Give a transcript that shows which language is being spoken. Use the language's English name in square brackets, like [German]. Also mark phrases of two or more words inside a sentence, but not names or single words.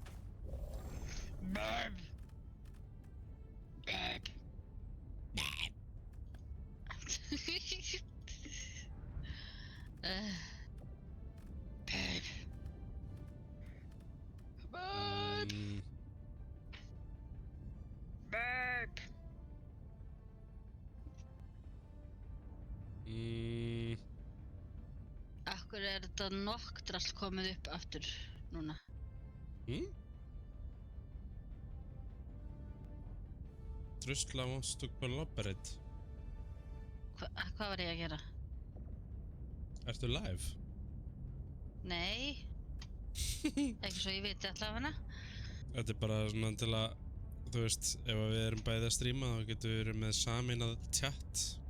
[Icelandic] Babe! Babe! Babe! Babe! Babe! Babe! Akkur þetta nokkdrast komið upp aftur núna? [English] Drusla wants to collaborate. [Icelandic] Hvað var ég að gera? Ertu live? Nei. Ekki svo ég viti allavega. Þetta bara svona til að, þú veist, ef við erum bæði að stríma þá getum við verið með sameinað chat.